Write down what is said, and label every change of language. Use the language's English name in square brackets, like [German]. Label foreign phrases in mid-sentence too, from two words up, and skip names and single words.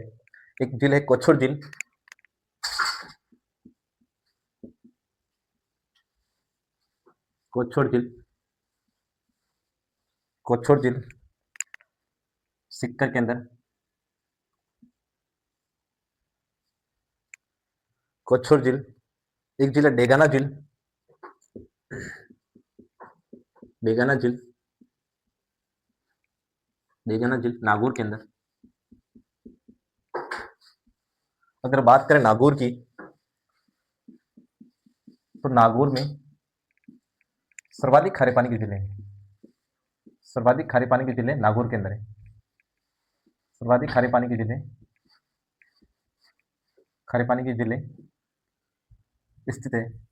[Hindi] एक झील है कोछोर झील, कोछोर झील, कोछोर झील सिक्कर के अंदर, कोछोर झील। एक झील है डेगाना झील, डेगाना झील, डेगाना झील नागौर के अंदर। अगर बात करें नागौर की, तो नागौर में सर्वाधिक खारे पानी की झीलें हैं, सर्वाधिक खारे पानी की झीलें नागौर के अंदर है, सर्वाधिक खारे पानी की झीलें, खारे पानी की झीलें स्थित है।